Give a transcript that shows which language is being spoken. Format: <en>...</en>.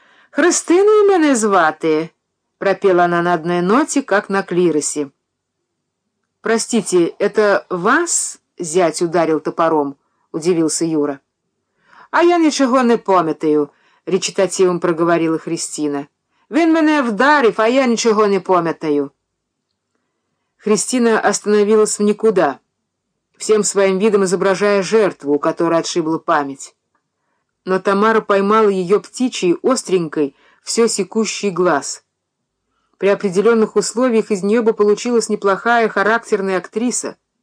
<uk>«Христину мене звати»,</uk> <ru>— пропела она на одной ноте, как на клиросе. «Простите, это вас?» — зять ударил топором, — удивился Юра. «А я ничего не помятаю», — речитативом проговорила Христина.</ru> <uk>«Він мене вдарив, а я</uk> <ru>ничего не помятаю». Христина остановилась в никуда, всем своим видом изображая жертву, у которой отшибла память. Но Тамара поймала ее птичий, остренькой, все секущий глаз. При определенных условиях из нее бы получилась неплохая характерная актриса.</ru>